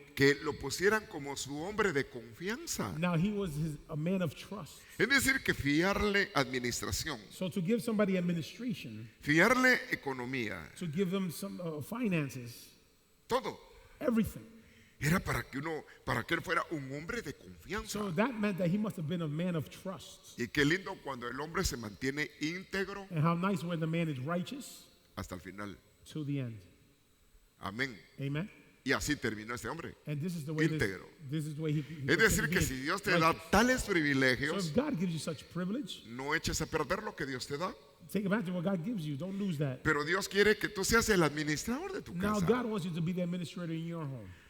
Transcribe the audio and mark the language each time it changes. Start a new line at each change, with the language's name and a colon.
Spanish: que lo pusieran como su hombre de confianza.
English: Now he was a man of trust.
Spanish: Es decir, que fiarle administración,
English: So to give somebody administration,
Spanish: fiarle economía,
English: to give them some finances,
Spanish: todo.
English: everything.
Spanish: Era para que él fuera un hombre de confianza.
English: So that meant that he must have been a man of trust.
Spanish: Y qué lindo cuando el hombre se mantiene íntegro
English: And how nice when the man is righteous
Spanish: hasta el final.
English: to the end.
Spanish: Amén.
English: Amen.
Spanish: Y así terminó este hombre.
English: And this is the way
Spanish: Íntegro.
English: this is the way he
Spanish: Es decir, que
English: he
Spanish: si
English: is
Spanish: Dios te da
English: righteous.
Spanish: tales
English: So
Spanish: privilegios,
English: if God gives you such privilege,
Spanish: no eches a perder lo que Dios te da.
English: take advantage of what God gives you. Don't lose that.
Spanish: Pero Dios quiere que tú seas el administrador de tu
English: Now
Spanish: casa.
English: God wants you to be the administrator in your home.